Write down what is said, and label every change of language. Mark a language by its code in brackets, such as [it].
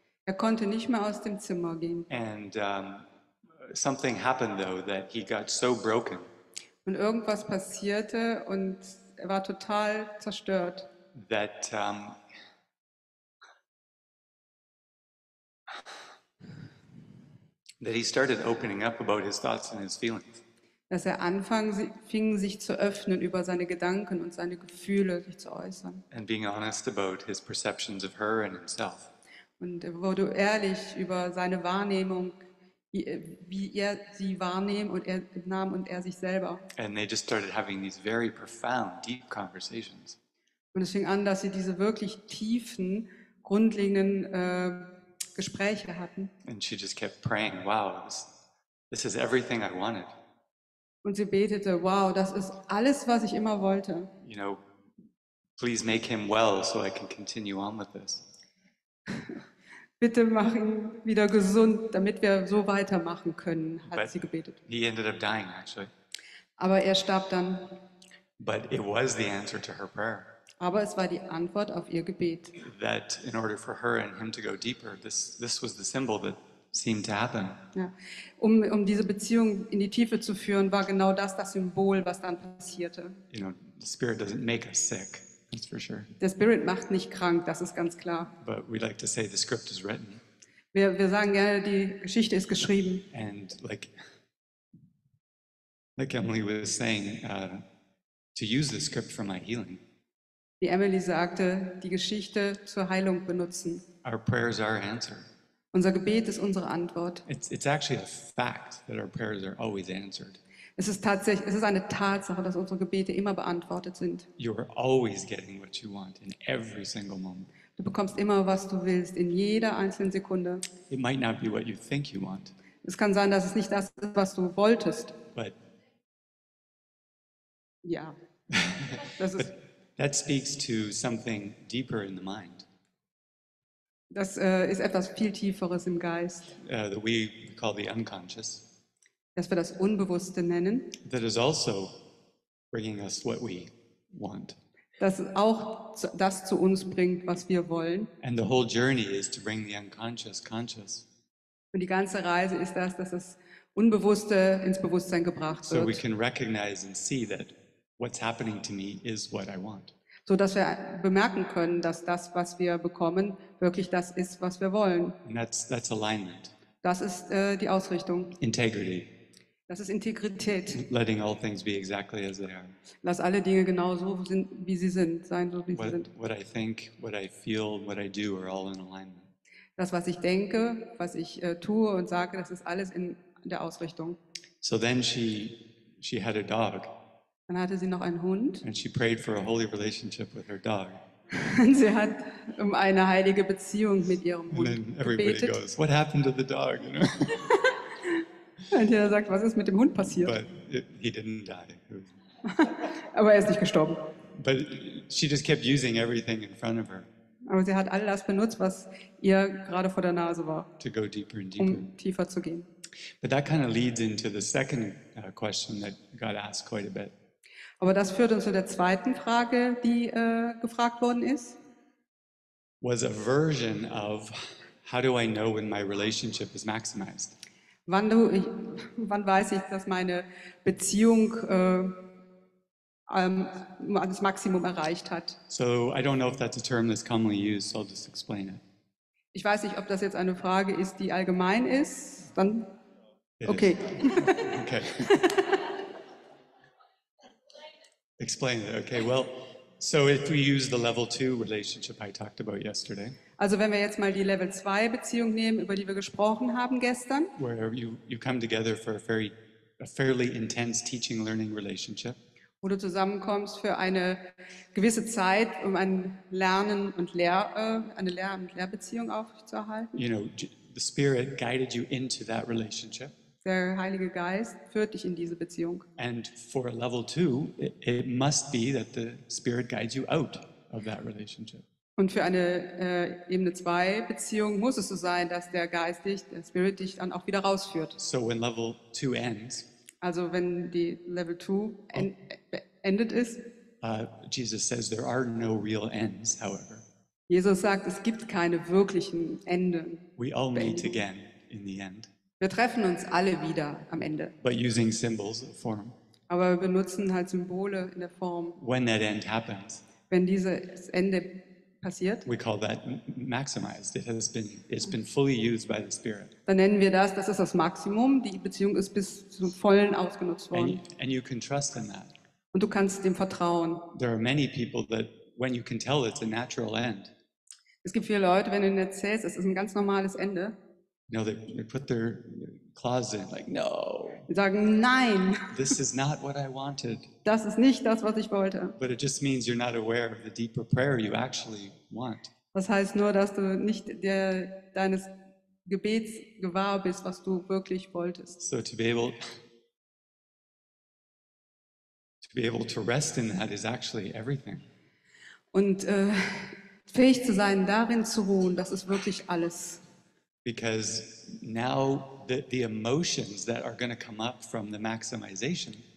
[de] Er konnte nicht mehr aus dem Zimmer gehen. [en] And something happened though that he got so broken [de] Und irgendwas passierte und er war total zerstört. [en] that that he started opening up about his thoughts and his feelings. [de] Dass er fing sich zu öffnen über seine Gedanken und seine Gefühle, sich zu äußern. [en] And being honest about his perceptions of her and himself. [de] Und er wurde ehrlich über seine Wahrnehmung, wie er sie wahrnahm und er sich selber. [en] And they just started having these very profound, deep conversations. [de] Und es fing an, dass sie diese wirklich tiefen, grundlegenden Gespräche hatten. [en] And she just kept praying, wow, this is everything I wanted. [de] Und sie betete, wow, das ist alles, was ich immer wollte. [en] You know, please make him well so I can continue on with this. [de] Bitte mach ihn wieder gesund, damit wir so weitermachen können, hat [en] But [de] sie gebetet. [en] he ended up dying actually. [de] Aber er starb dann. [en] But it was the answer to her prayer. [de] Aber es war die Antwort auf ihr Gebet. [en] That in order for her and him to go deeper, this was the symbol that seemed to happen. [de] Ja. Um diese Beziehung in die Tiefe zu führen, war genau das Symbol, was dann passierte. [en] You know, the Spirit doesn't make us sick, that's for sure. [de] Der Spirit macht nicht krank, das ist ganz klar. [en] But we like to say the script is written. [de] Wir sagen gerne, die Geschichte ist geschrieben. [en] And like Emily was saying, to use the script for my healing. [de] Wie Emily sagte, die Geschichte zur Heilung benutzen. [en] Our prayers are answered. [de] Unser Gebet ist unsere Antwort. [en] It's actually a fact that our prayers are always answered. [de] Es ist eine Tatsache, dass unsere Gebete immer beantwortet sind. [en] You are always getting what you want in every single moment. [de] Du bekommst immer, was du willst, in jeder einzelnen Sekunde. [en] It might not be what you think you want, [de] Es kann sein, dass es nicht das ist, was du wolltest. [en] but [de] Ja. Das ist, [en] that speaks to something deeper in the mind [de] das ist etwas viel Tieferes im Geist, [en] that we call the unconscious, [de] dass wir das Unbewusste nennen, [en] that is also bringing us what we want. [de] das auch das zu uns bringt, was wir wollen. [en] And the whole journey is to bring the unconscious conscious, [de] Und die ganze Reise ist dass das Unbewusste ins Bewusstsein gebracht [en] so we [de] wird, [en] can recognize and see that what's happening to me is what I want. [de] so dass wir bemerken können, dass das, was wir bekommen, wirklich das ist, was wir wollen. [en] And that's alignment, [de] Das ist die Ausrichtung. [en] integrity, [de] Das ist Integrität. [en] letting all things be exactly as they are. [de] Lass alle Dinge genau so sind, wie sie sind, sein so, wie sie sind. [en] What I think, what I feel, what I do are all in alignment. [de] Das, was ich denke, was ich tue und sage, das ist alles in der Ausrichtung. [en] So then she had a dog, [de] Dann hatte sie noch einen Hund [en] and she prayed for a holy relationship with her dog. [de] und sie hat um eine heilige Beziehung mit ihrem [en] And [de] Hund [en] then everybody [de] gebetet. [en] goes, "What happened to the dog?" You know, [de] Und er sagt, was ist mit dem Hund passiert? [en] but he didn't die. [de] Aber er ist nicht gestorben. [en] But she just kept using everything in front of her [de] Aber sie hat all das benutzt, was ihr gerade vor der Nase war, [en] to go deeper and deeper. [de] um tiefer zu gehen. [en] But that kind of leads into the second question that got asked quite a bit. [de] Aber das führt uns zu der zweiten Frage, die gefragt worden ist. [en] Was a version of how do I know when my relationship is maximized? [de] Wann weiß ich, dass meine Beziehung das Maximum erreicht hat? [en] So I don't know if that's a term that's commonly used, so I'll just explain it. [de] Ich weiß nicht, ob das jetzt eine Frage ist, die allgemein ist. Dann [en] It okay. is. Okay. Explain it. Okay, well, so if we use the level 2 relationship I talked about yesterday, [de] Also wenn wir jetzt mal die Level 2 Beziehung nehmen, über die wir gesprochen haben gestern, [en] where you come together for a fairly intense teaching learning relationship, [de] wo du zusammenkommst für eine gewisse Zeit, um ein Lernen und eine Lehr- und Lehrbeziehung aufzuerhalten. [en] you know, the Spirit guided you into that relationship. [de] Der Heilige Geist führt dich in diese Beziehung. [en] And for a level 2, it must be that the Spirit guides you out of that relationship. [de] Und für eine Ebene 2 Beziehung muss es so sein, dass der Spirit dich dann auch wieder rausführt. [en] So when level 2 ends, [de] Also wenn die Level 2 beendet ist, [en] Jesus says there are no real ends, however. [de] Jesus sagt, es gibt keine wirklichen Enden. [en] We all meet again in the end, [de] Wir treffen uns alle wieder am Ende. [en] but using symbols of form. [de] Aber wir benutzen halt Symbole in der Form. [en] When that end happens, [de] Wenn dieses Ende passiert, [en] we call that maximized. It's been fully used by the Spirit. [de] dann nennen wir das ist das Maximum. Die Beziehung ist bis zum Vollen ausgenutzt worden. [en] And you can trust in that. [de] Und du kannst dem vertrauen. [en] There are many people that when you can tell it's a natural end, [de] Es gibt viele Leute, wenn du ihnen erzählst, es ist ein ganz normales Ende, [en] you know, they put their claws in like, no, [de] die sagen, nein, [en] this is not what I wanted. [de] das ist nicht das, was ich wollte. [en] But it just means you're not aware of the deeper prayer you actually want. [de] Das heißt nur, dass du nicht deines Gebets gewahr bist, was du wirklich wolltest. [en] So to be able to rest in that is actually everything. [de] Und fähig zu sein, darin zu ruhen, das ist wirklich alles. [en] Because now the emotions that are going to come up from the maximization